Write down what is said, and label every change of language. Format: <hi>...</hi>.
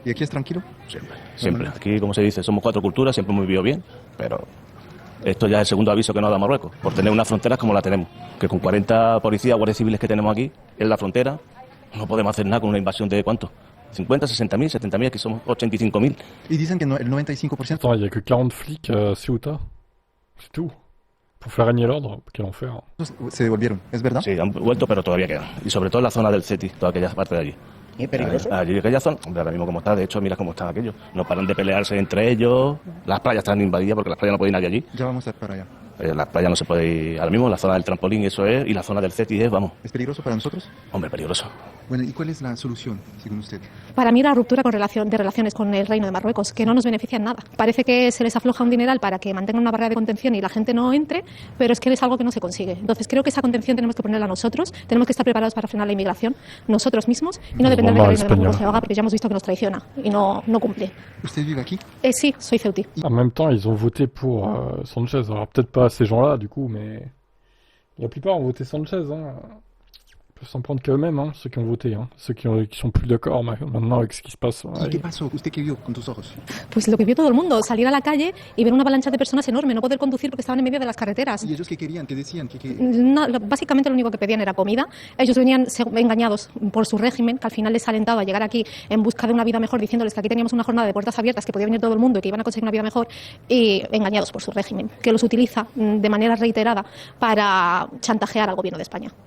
<es>¿Y aquí es tranquilo? Siempre. Aquí, como se dice, somos 4 culturas, siempre hemos vivido bien, pero esto ya es el segundo aviso que nos da Marruecos, por tener unas fronteras como la tenemos, que con 40 policías, guardias civiles que tenemos aquí, en la frontera, no podemos hacer nada con una invasión de ¿cuánto? 50, 60.000, 70.000, aquí somos 85.000. Y dicen que el 95%...</es> <fr>Attends, il n'y a que 40 flics à Ceuta. C'est tout. Pour faire régner l'ordre, quel enfer.</fr> <es>Se devolvieron, ¿es verdad? Sí, han vuelto, pero todavía quedan. Y sobre todo en la zona del CETI, toda aquella parte de allí. ¿Y es peligroso? Allí, aquella zona, hombre, ahora mismo como está, de hecho, mira cómo están aquellos. No paran de pelearse entre ellos, las playas están invadidas porque las playas no pueden ir nadie allí. Ya vamos a estar para allá. En la playa no se puede ir ahora mismo, la zona del trampolín eso es, y la zona del Cetis es, vamos, ¿Es peligroso para nosotros? hombre, peligroso. Bueno, ¿y cuál es la solución, según usted? Para mí la ruptura de relaciones con el Reino de Marruecos, que no nos beneficia en nada. Parece que se les afloja un dineral para que mantengan una barrera de contención y la gente no entre, pero es que es algo que no se consigue. Entonces creo que esa contención tenemos que ponerla nosotros, tenemos que estar preparados para frenar la inmigración nosotros mismos y no depender de que el Reino de Marruecos lo haga, porque ya hemos visto que nos traiciona y no cumple. ¿Usted vive aquí? Sí, soy ceutí.</es> <fr>En même temps, ils ont voté pour Sanchez. Alors peut-être pas ces gens-là, du coup, mais la plupart ont voté Sanchez. Hein. Ils peuvent s'en prendre qu'eux-mêmes, hein, ceux qui ont voté, hein. Ceux qui sont plus d'accord maintenant avec ce qui se passe.</fr> <es>¿Y qué pasó? ¿Usted qué vio con tus ojos? Pues lo que vio todo el mundo, salir a la calle y ver una avalancha de personas enorme, no poder conducir porque estaban en medio de las carreteras. ¿Y ellos qué querían? ¿Qué decían? Básicamente lo único que pedían era comida. Ellos venían engañados por su régimen, que al final les ha alentado a llegar aquí en busca de una vida mejor, diciéndoles que aquí teníamos una jornada de puertas abiertas, que podía venir todo el mundo y que iban a conseguir una vida mejor, y engañados por su régimen, que los utiliza de manera reiterada para chantajear al gobierno de España.</es>